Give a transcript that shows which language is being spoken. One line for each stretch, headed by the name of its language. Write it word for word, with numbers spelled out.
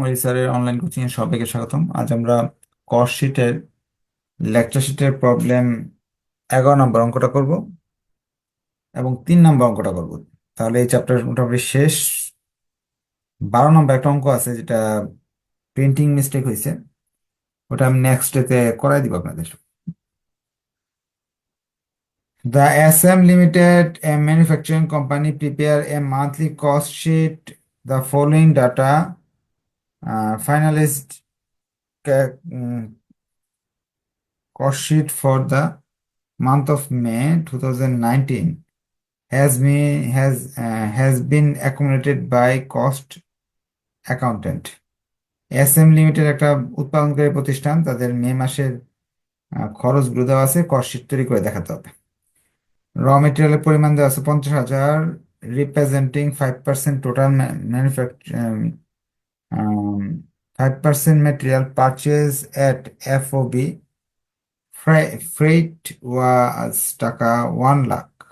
Bangla: এই স্যারের online coaching এ সবাইকে স্বাগতম। আজ আমরা কস শিটের লেকচার শিটের প্রবলেম এগারো নম্বর অঙ্কটা করব এবং তিন নম্বর অঙ্কটা করব। তাহলে এই চ্যাপ্টার মোটামুটি শেষ। বারো নম্বর একটা অঙ্ক আছে যেটা প্রিন্টিং মিস্টেক হয়েছে, ওটা আমি নেক্সট ডেতে করাই দিব আপনাদের।
English: The S M Limited, a manufacturing company, prepare a monthly cost sheet. The following data, uh, finalized ca- mm, cost sheet for the month of May two thousand nineteen has been has uh, has been accumulated by cost accountant.
Bangla: S M limited একটা উৎপাদনকারী প্রতিষ্ঠান, তাদের মে মাসের আহ, খরচগুলো দেওয়া আছে। Cost sheet তৈরি করে দেখাতে হবে। র মেটেরিয়ালের পরিমাণ দেওয়া আছে পঞ্চাশ হাজার,
English: Representing five percent total manufacture five percent material purchase at F O B, freight was টাকা one lakh.